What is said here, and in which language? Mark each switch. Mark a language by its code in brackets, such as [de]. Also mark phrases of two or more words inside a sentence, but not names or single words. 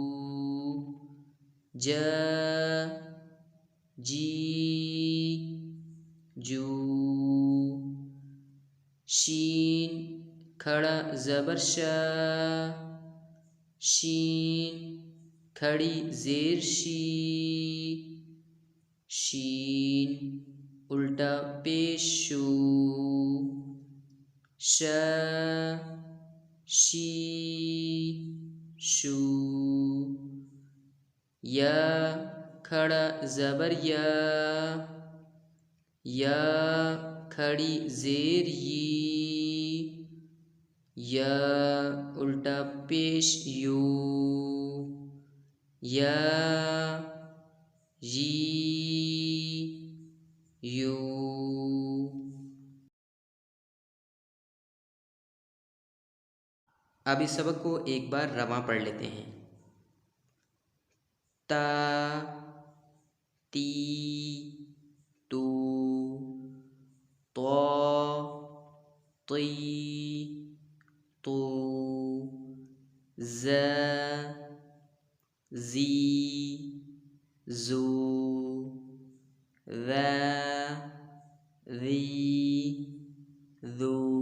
[ur] ج جی جو، شین کھڑا زبر شا، شین کھڑی زیر شی، شین الٹا پیش شو، ش شی شو، یا کھڑا زبر یا، یا کھڑی زیر یی، یا الٹا پیش یو، یا یی یو۔ اب اس سبق کو ایک بار رواں پڑھ لیتے ہیں۔ تا تی تو طا طی طو ز زی زو ذا ذی ذو